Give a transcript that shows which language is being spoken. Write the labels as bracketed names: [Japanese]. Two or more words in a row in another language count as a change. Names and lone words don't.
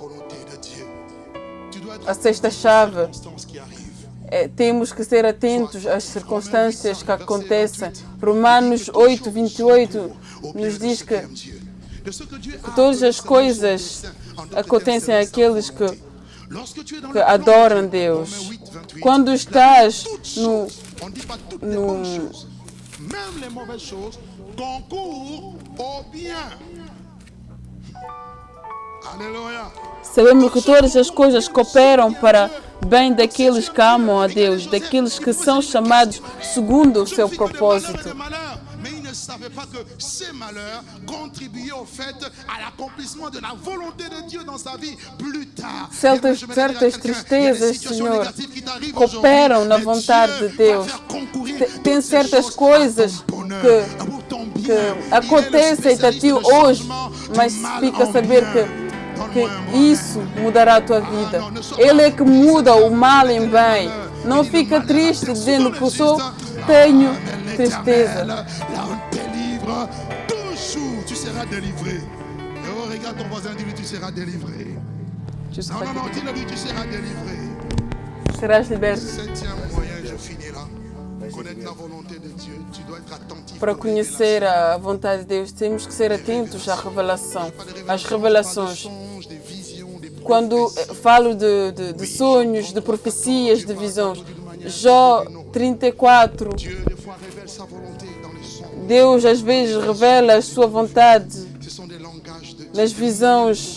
[Portuguese] A sexta chave temos que ser atentos às circunstâncias que acontecem. Romanos 8, 28 nos diz que todas as coisas acontecem àqueles que adoram Deus. Quando estás [French] même les mauvaises choses concourent au bien. Alléluia. [Portuguese] Sabemos que todas as coisas cooperam para bem daqueles que amam a Deus, daqueles que são chamados segundo o seu propósito. [French] Mais ils ne savaient pas que ces malheurs contribuaient au fait à l'accomplissement de la volonté de Dieu dans sa vie plus tard. [Portuguese] Certas tristezas, Senhor, cooperam na vontade de Deus. Tem certas coisas que acontecem a ti hoje, mas fica a saber que isso mudará a tua vida. Ele é que muda o mal em bem. Não fica triste dizendo que eu só tenho tristeza. [French] La honte délivre toujours. Tu seras délivré. Oh, regarde ton voisin, dis-lui, tu seras délivré. Non, dis-le, tu seras délivré. [Portuguese] Serás liberto. [French] Septième moyen, je finis là. Connaître la volonté de Dieu, tu dois être attentif. [Portuguese] Para conhecer a vontade de Deus, temos que ser atentos à revelação, às revelações. Quando falo de sonhos, de profecias, de visões, Jó 34, Deus às vezes revela a sua vontade nas visões.